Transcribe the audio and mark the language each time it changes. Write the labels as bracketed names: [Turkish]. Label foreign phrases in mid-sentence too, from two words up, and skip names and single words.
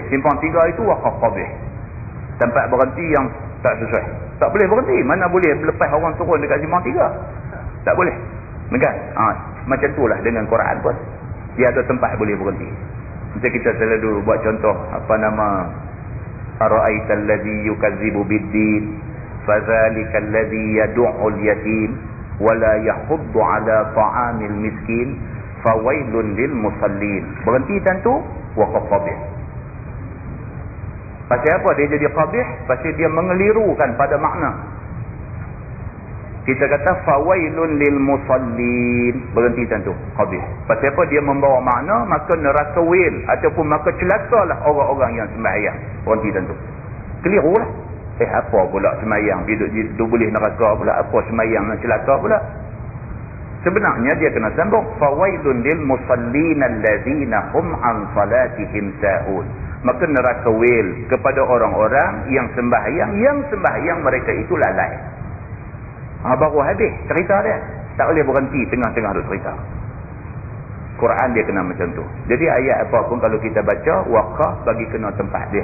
[Malay] Simpang 3 itu wakaf qabih. Tempat berhenti yang tak sesuai. Tak boleh berhenti. Mana boleh lepas orang turun dekat simpang 3? Tak boleh. Kan? Macam itulah dengan Quran pun. Dia ada tempat boleh berhenti. Macam kita selalu buat contoh apa nama [Arabic] أرأيت الذي يكذب بالدين فذلك الذي يدع اليتيم ولا يحض على طعام المسكين فويل للمصلين. [Malay] Berhenti tentu waqaf qabih. Pasal apa dia jadi qabih? Pasal dia mengelirukan pada makna. Kita kata [Arabic] فويل للمصلين, [Malay] berhenti tentu qabih. Pasal apa? Dia membawa makna maka neraka wil ataupun maka celakalah orang-orang yang sembahyang. Berhenti tentu. Keliru lah. Apa pula sembahyang dia boleh neraka pula, apa sembahyang nak celaka pula? Sebenarnya dia kena sambung [Arabic] فويل للمصلين الذين هم عن صلاتهم ساهون. [Malay] Maka neraka wil kepada orang-orang yang sembahyang mereka itu lalai. Baru habis cerita dia. Tak boleh berhenti tengah-tengah duk cerita. Quran dia kena macam tu. Jadi ayat apa pun kalau kita baca, wakaf bagi kena tempat dia.